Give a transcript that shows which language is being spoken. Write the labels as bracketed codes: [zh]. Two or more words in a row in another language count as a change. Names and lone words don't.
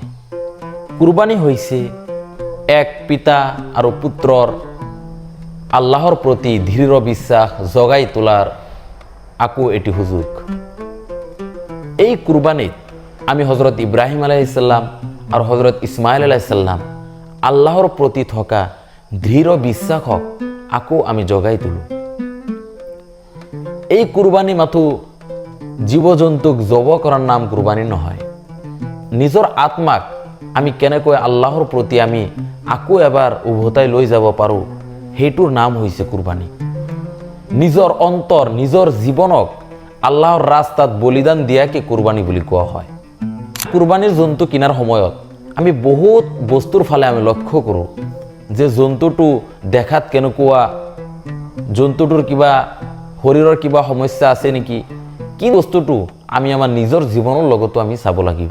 [as] কুরবানি হইছে এক পিতা আর পুত্রর আল্লাহর প্রতি দৃঢ় বিশ্বাস জগাই তোলার আকু এটি হুজুক। এই কুরবানিত আমি হজরত ইব্রাহিম আলাইহিসসালাম আর হজরত ইসমাইল আলাইহিসসালাম আল্লাহর প্রতি থকা দৃঢ় বিশ্বাসক আকু আমি জগাই তুলো। এই কুরবানি মাথু জীবজন্তুক জব করার নাম কুরবানি নহয়। নিজর আত্মাক আমি কেনেকৈ আল্লাহর প্রতি আমি আকু এবার উভতাই লৈ যাব পাৰো সেইটোর নাম হইছে কুরবানি। নিজর অন্তর নিজর জীবনক আল্লাহর রাস্তাত বলিদান দিয়াকে কুরবানি বুলি কোৱা হয়। কুরবানির জন্তু কিনার সময়ত আমি বহুত বস্তুর ফালে আমি লক্ষ্য করো যে জন্তুটো দেখাত কেনেকুৱা, জন্তুটোৰ কিবা শৰীৰৰ কিবা সমস্যা আছে নেকি, কি বস্তুটো আমি আমাৰ নিজৰ জীৱনৰ লগতো আমি চাব লাগিব।